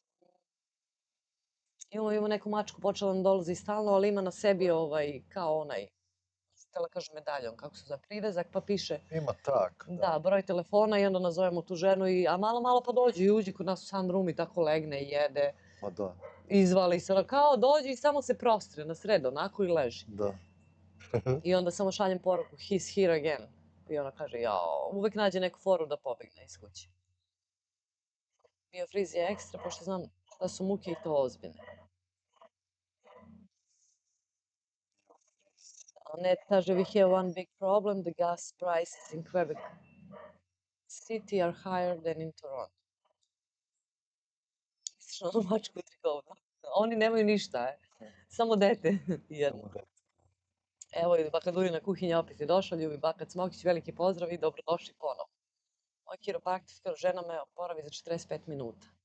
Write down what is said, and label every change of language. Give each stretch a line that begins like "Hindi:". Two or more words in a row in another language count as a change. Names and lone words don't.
Croatian: Imamo neku mačku, počela nam dolazi stalno, ali ima na sebi kao onaj, htjela kažem medaljon, kako se zove, privezak, pa piše. Ima tak. Da, broj telefona i onda nazovemo tu ženu a malo pa dođe i uđe kod nas u sunroom i tako legne i jede. Ma da. Izvali se, kao dođe i samo se prostre na sred, onako i leži. Da. I onda samo šaljem poruku,
English: he's here again.
Serbian: I ona kaže, jao, uvek nađe neku foru da pobegne iz kuće. Biofriz je ekstra, pošto znam da su muke i to ozbiljne. Ned kaže,
English: we have one big problem, the gas prices in Quebec City are higher than in Toronto.
Serbian: Misliš na onu mačku u trikovnu? Oni nemaju ništa, samo dete. Evo i baka Durina kuhinja opet je došla, ljubi baka Cmokić, veliki pozdrav i dobrodošli ponovo. Moj kiropraktičar, žena me oporavi za 45 minuta.